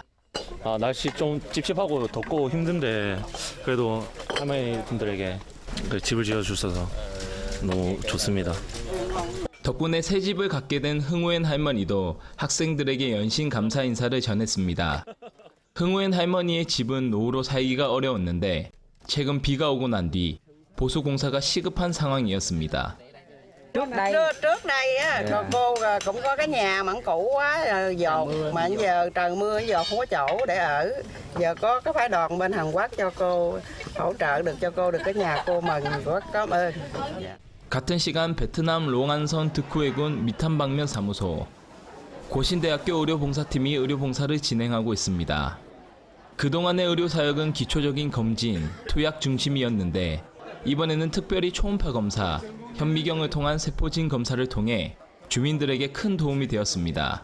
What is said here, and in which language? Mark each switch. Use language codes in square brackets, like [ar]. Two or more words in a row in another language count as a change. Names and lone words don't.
[ko] 날씨 좀 찝찝하고 덥고 힘든데 그래도 할머니 분들에게 집을 지어주셔서 너무 좋습니다. 덕분에 새 집을 갖게 된 흥우엔 할머니도 학생들에게 연신 감사 인사를 전했습니다. 흥우엔 할머니의 집은 노후로 살기가 어려웠는데 최근 비가 오고 난 뒤 보수 공사가 시급한 상황이었습니다. [vi] Trước đây á, cô cũng có cái nhà mà cũ quá, dột mà giờ trời mưa giờ không có chỗ để ở. Giờ có cái phái đoàn bên Hàn Quốc cho cô hỗ trợ được cho cô được cái nhà, cô mừng rất cảm ơn. [ko] 같은 시간 베트남 롱안성 득후해군 미탄방면 사무소. 고신대학교 의료봉사팀이 의료봉사를 진행하고 있습니다. 그동안의 의료 사역은 기초적인 검진, 투약 중심이었는데 이번에는 특별히 초음파 검사, 현미경을 통한 세포진 검사를 통해 주민들에게 큰 도움이 되었습니다.